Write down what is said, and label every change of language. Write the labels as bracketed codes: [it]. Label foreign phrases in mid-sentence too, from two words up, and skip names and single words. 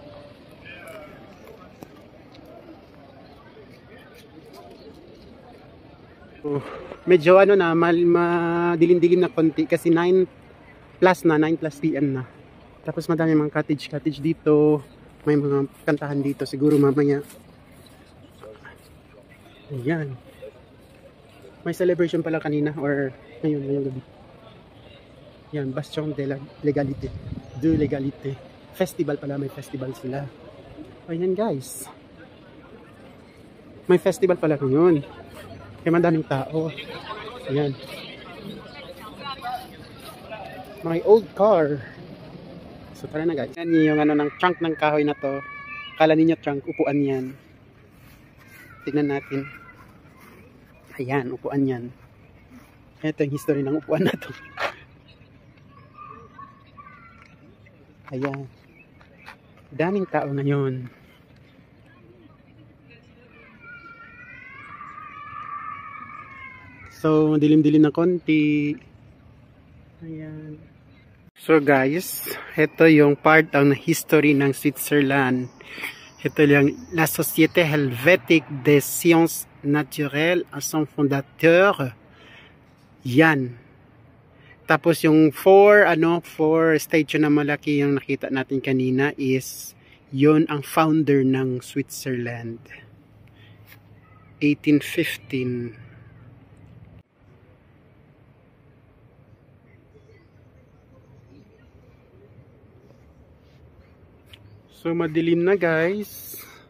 [tl] Oh, medyo ano na, madilim-dilim na konti kasi 9 plus PM na. Tapos madami mga cottage dito. May mga kantahan dito siguro mamaya. Ayan. May celebration pala kanina or ngayong gabi. Yan, [fr] Bastion de la Legalité. De Legalité. [tl] Festival pala, may festival sila. Ayan guys. May festival pala ngayon. Kaya madaming tao. Ayan. [en] My old car. [tl] So tara na guys. Yan yung ano ng trunk ng kahoy na to. Akala ninyo trunk, upuan yan. Tignan natin. Ayan, upuan yan. Ito yung history ng upuan na to. Ayan. Daming tao ngayon. So, dilim-dilim na konti. Ayan. So guys, ito yung part ng history ng Switzerland. Ito yung La Société Helvétique des Sciences Naturelles à son fondateur. Yan. Tapos yung four statue na malaki yung nakita natin kanina is yun ang founder ng Switzerland. 1815. So madilim na guys.